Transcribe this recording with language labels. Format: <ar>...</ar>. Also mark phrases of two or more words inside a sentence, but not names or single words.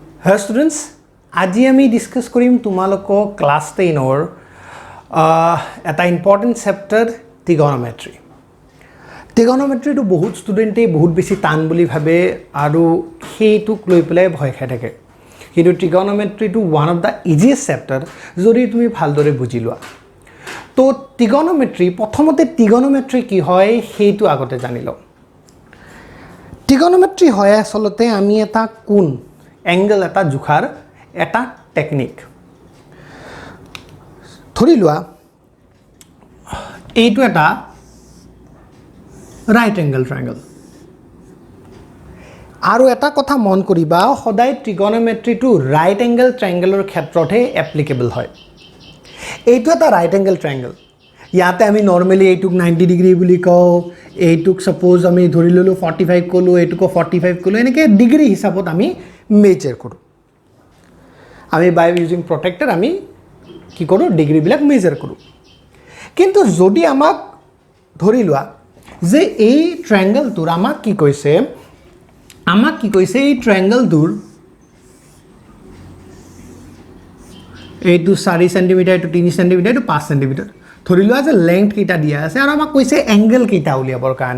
<en>Hello students,</en> <as>আজি আমি ডিসকাস কৰিম তোমালোকক ক্লাস 10 এটা</as> <en>important chapter</en> <as>trigonometry. Trigonometry to বহুত ষ্টুডেন্টে বহুত বেছি টান বুলি ভাবে আৰু হেইটোক লৈ পেলাই ভয় খাই থাকে কিন্তু trigonometry to</as> <en>one of the easiest chapter</en> <as>যদি তুমি ভালদৰে বুজি লোৱা তো trigonometry প্ৰথমতে trigonometry কি হয় হেইটো আগতে জানি লও trigonometry হয় আসলতে আমি এটা কোণ angle এটা জুখাৰ এটা টেকনিক ধৰি লোৱা এইটো এটা</as> <en>right angle triangle</en> <as>আৰু এটা কথা মন কৰিবা সদায় trigonometry to</as> <en>right angle triangle</en> <as>ক্ষেত্ৰতে applicable হয় এইটো এটা</as> <en>right angle triangle</en> <as>ইয়াতে আমি নরমালি এইটুক 90 ডিগ্রি বুলি কও এইটুক সাপোজ আমি ধৰি ললো 45 কলো এইটুক 45 কলো এনেকে ডিগ্রি হিসাবত আমি মেজার কৰো আমি</as> <en>by using protractor</en> <as>আমি কি কৰো ডিগ্রি বিলাক মেজার কৰো কিন্তু যদি আমাক ধৰি লোৱা যে এই ট্ৰায়াঙ্গল তোৰ আমাক কি কৈছে এই ট্ৰায়াঙ্গল তোৰ এইটো 4 সেমি এইটো 3 সেমি এইটো 5 সেমি ধৰি লোৱা যে লেংথ কিটা দিয়া আছে আৰু আমাক কৈছে এংগল কিটা উলিয়াবৰ কাৰণে</as>